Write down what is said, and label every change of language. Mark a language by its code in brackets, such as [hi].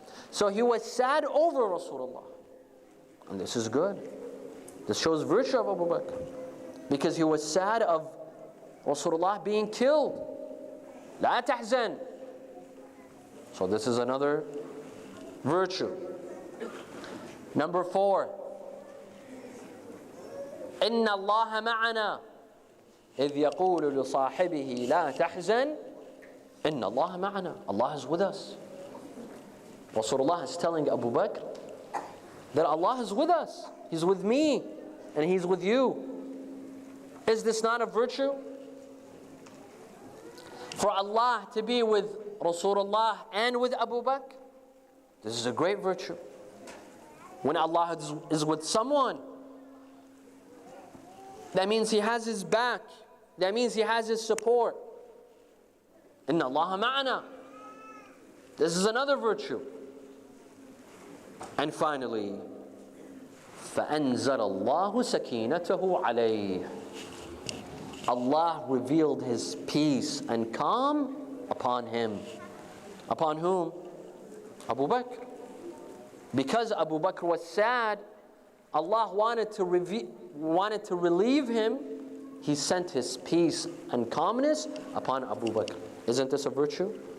[en] So he was sad over Rasulullah. And this is good. This shows virtue of Abu Bakr. Because he was sad of Rasulullah being killed. [ar] La tahzan. [en] So this is another virtue. Number 4. [ar] إن الله معنا إذ يقول لصاحبه لا تحزن إن الله معنا. [en] Allah is with us. Rasulullah is telling Abu Bakr that Allah is with us. He's with me and He's with you. Is this not a virtue? For Allah to be with Rasulullah and with Abu Bakr, this is a great virtue. When Allah is with someone, that means He has his back. That means He has his support. [ar] Inna Allah ma'ana. [en] This is another virtue. And finally, [ar] فَأَنزَلَ اللَّهُ سَكِينَتَهُ عَلَيْهِ. [en] Allah revealed His peace and calm upon him. Upon whom? Abu Bakr. Because Abu Bakr was sad, Allah wanted to relieve him. He sent His peace and calmness upon Abu Bakr. Isn't this a virtue?